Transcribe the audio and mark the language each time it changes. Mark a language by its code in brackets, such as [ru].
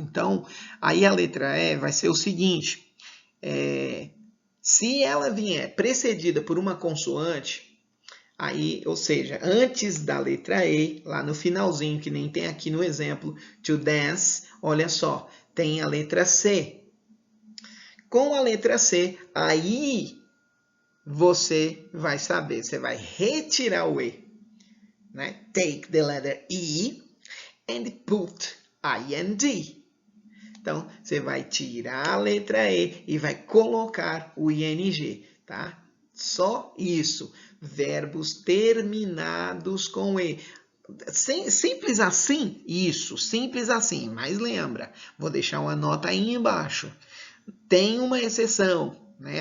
[pt] Então, aí a letra E vai ser o seguinte, se ela vier precedida por uma consoante, aí, ou seja, antes da letra E, lá no finalzinho, que nem tem aqui no exemplo, to dance, olha só, tem a letra C. Com a letra C, aí você vai saber, você vai retirar o E, né? [en] Take the letter E and put IND. [pt] Então, você vai tirar a letra E e vai colocar o ING, tá? Só isso. Verbos terminados com E. Simples assim? Isso, simples assim. Mas lembra, vou deixar uma nota aí embaixo. Tem uma exceção, né?